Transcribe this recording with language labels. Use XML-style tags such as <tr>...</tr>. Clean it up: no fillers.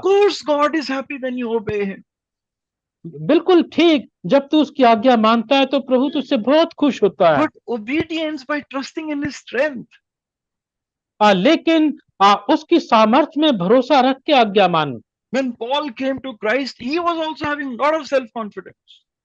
<en>Of course, God is happy when you obey Him.</en> <hi>बिल्कुल ठीक, जब तू उसकी आज्ञा मानता है तो प्रभु तुझसे बहुत खुश होता है।</hi> <en>But obedience by trusting in His strength.</en> <hi>लेकिन उसकी सामर्थ्य में भरोसा रख के आज्ञा मान।</hi> <en>When Paul came to Christ, he was also having a lot of self-confidence.</en>